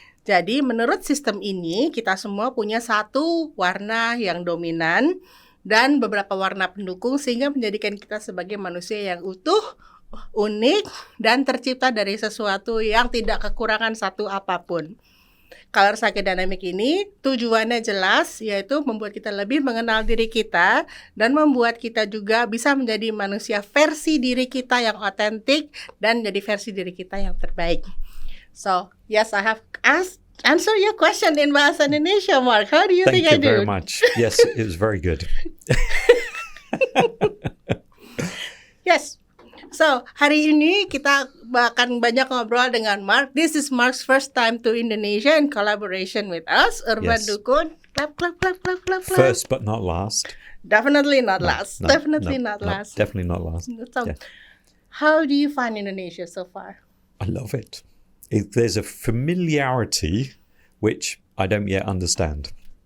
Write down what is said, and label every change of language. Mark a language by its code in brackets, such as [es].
[id] Jadi menurut sistem ini kita semua punya satu warna yang dominan dan beberapa warna pendukung sehingga menjadikan kita sebagai manusia yang utuh, unik, dan tercipta dari sesuatu yang tidak kekurangan satu apapun. Colour PsychoDynamics ini tujuannya jelas, yaitu membuat kita lebih mengenal diri kita dan membuat kita juga bisa menjadi manusia versi diri kita yang otentik dan jadi versi diri kita yang terbaik. [en] So, yes, I have answer your question in Bahasa Indonesia, Mark. How do you think I do? Thank you very much. Yes, it was very good. Yes. [id] So, hari ini kita akan banyak ngobrol dengan Mark. [en] This is Mark's first time to Indonesia in collaboration with us, Urban Dukun. Clap, clap, clap, clap, clap, clap. First but not last. Definitely not last. Definitely not last. So, how do you find Indonesia so far? I love it. There's a familiarity which I don't yet understand.